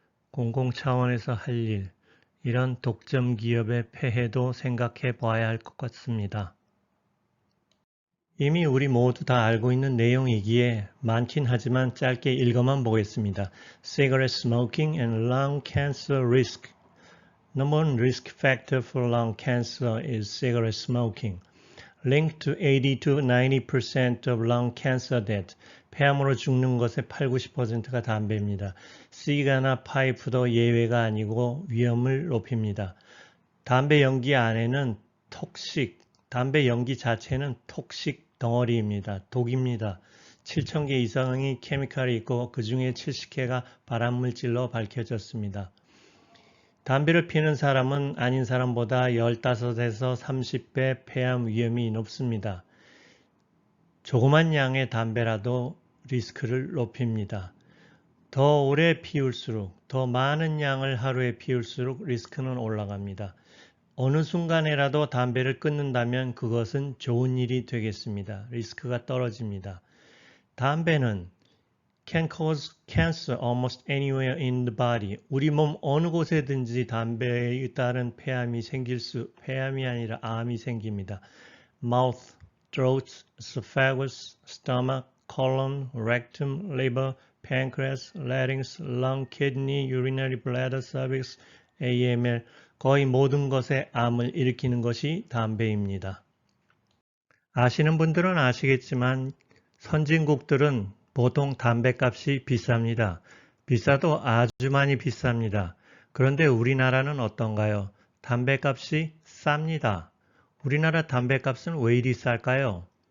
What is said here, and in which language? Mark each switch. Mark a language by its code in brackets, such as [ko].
[ko] 공공 차원에서 할 일, 이런 독점 기업의 폐해도 생각해 봐야 할 것 같습니다. 이미 우리 모두 다 알고 있는 내용이기에 많긴 하지만 짧게 읽어만 보겠습니다. [en] Cigarette smoking and lung cancer risk. Number one risk factor for lung cancer is cigarette smoking. Linked to 80 to 90% of lung cancer death. [ko] 폐암으로 죽는 것의 80~90%가 담배입니다. 시가나 파이프도 예외가 아니고 위험을 높입니다. 담배 연기 안에는 담배 연기 자체는 톡식 덩어리입니다. 독입니다. 7,000개 이상의 케미칼이 있고 그 중에 70개가 발암물질로 밝혀졌습니다. 담배를 피우는 사람은 아닌 사람보다 15에서 30배 폐암 위험이 높습니다. 조그만 양의 담배라도 리스크를 높입니다. 더 오래 피울수록, 더 많은 양을 하루에 피울수록 리스크는 올라갑니다. 어느 순간에라도 담배를 끊는다면 그것은 좋은 일이 되겠습니다. 리스크가 떨어집니다. 담배는 [en] can cause cancer almost anywhere in the body. [ko] 우리 몸 어느 곳에든지 담배에 따른 폐암이 아니라 암이 생깁니다. [en] mouth, throat, esophagus, stomach, colon, rectum, liver, pancreas, larynx, lung, kidney, urinary bladder, cervix, AML, [ko] 거의 모든 것에 암을 일으키는 것이 담배입니다. 아시는 분들은 아시겠지만 선진국들은 보통 담배값이 비쌉니다. 비싸도 아주 많이 비쌉니다. 그런데 우리나라는 어떤가요? 담배값이 쌉니다. 우리나라 담배값은 왜 이리 쌀까요?